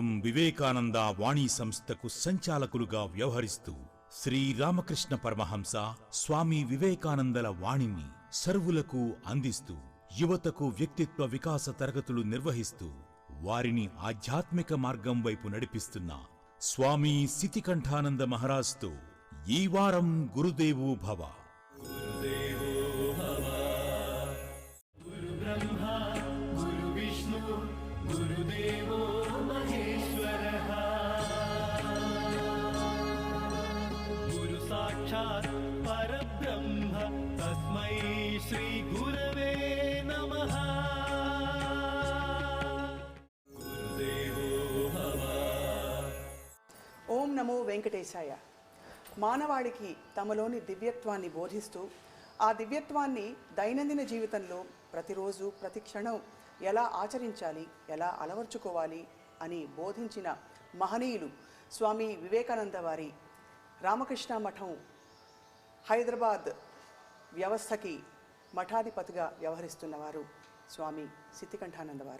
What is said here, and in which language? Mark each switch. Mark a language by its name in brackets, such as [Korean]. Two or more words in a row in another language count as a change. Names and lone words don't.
[Telugu] వివేకానంద వాణి సంస్థకు సంచాలకులుగా వ్యవహరిస్తూ శ్రీరామకృష్ణ పరమహంస స్వామి వివేకానందల వాణిని సర్వులకు అందిస్తూ యువతకు వ్యక్తిత్వ వికాస తరగతులు నిర్వహిస్తూ వారిని ఆధ్యాత్మిక మార్గం వైపు నడిపిస్తున్న స్వామి సితికంఠానంద మహారాజ్తో ఈ వారం [Sanskrit] గురుదేవో భవ. गुरुदेवो महेश्वरः गुरु साक्षात् परब्रह्म तस्मै श्री गुरवे नमः. ఓం నమో వెంకటేశాయ. [Telugu] మానవాళికి తమలోని దివ్యత్వాన్ని బోధిస్తూ ఆ దివ్యత్వాన్ని దైనందిన జీవితంలో ప్రతిరోజు ప్రతి క్షణం ఎలా ఆచరించాలి, ఎలా అలవర్చుకోవాలి అని బోధించిన మహనీయులు స్వామి వివేకానంద వారి రామకృష్ణ మఠం హైదరాబాద్ వ్యవస్థకి మఠాధిపతిగా వ్యవహరిస్తున్నవారు స్వామి సితికంఠానంద వారు.